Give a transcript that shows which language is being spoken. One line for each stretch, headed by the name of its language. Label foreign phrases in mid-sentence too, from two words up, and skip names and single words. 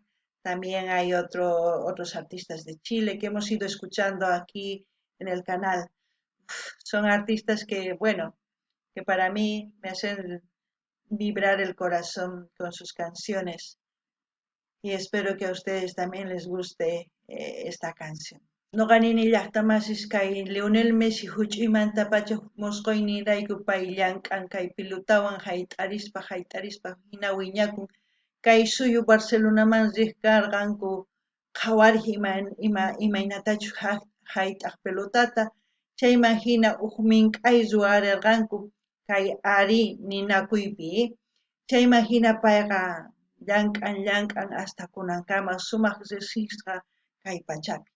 Spanish: También hay otros artistas de Chile que hemos ido escuchando aquí en el canal. Son artistas que, bueno, que para mí me hacen vibrar el corazón con sus canciones y espero que a ustedes también les guste esta canción.
Quechua: Nuqanini llaqtamasis kay Leonel Messi huch'imanta pacha mosqoynirayku pay llank'an kay pilutawan hayt'arispa hina wiñakun kay suyu Barcelonaman riqkarqanku qhawarij imaynatachu hayt'aq pelotata, chayman hina huk mink'ay ruwarirqanku kay ari ninakuypi, chayman hina payqa llank'an hasta kunankama sumaq riqsisqa kay pachapi.